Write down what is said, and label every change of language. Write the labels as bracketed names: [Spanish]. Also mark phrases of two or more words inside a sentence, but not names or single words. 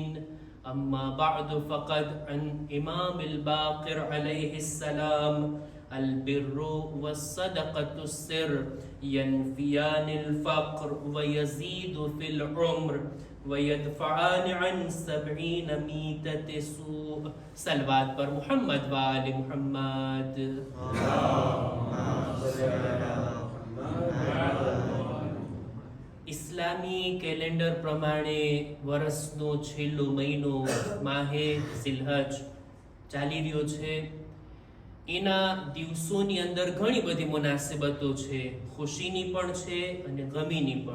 [Arabic] أما بعد فقد عن إمام الباقر عليه السلام البر والصدقة السر ينفيان الفقر ويزيد في العمر ويدفعان عن 70 ميتة سوء. [Urdu] صلوات پر محمد والے محمد. [Gujarati] ઇસ્લામી કેલેન્ડર પ્રમાણે વર્ષનો છેલ્લો મહિનો માહે ઝિલહજ ચાલી રહ્યો છે. એના દિવસોની અંદર ઘણી બધી મુનાસિબતો છે, ખુશીની પણ છે અને ગમીની પણ.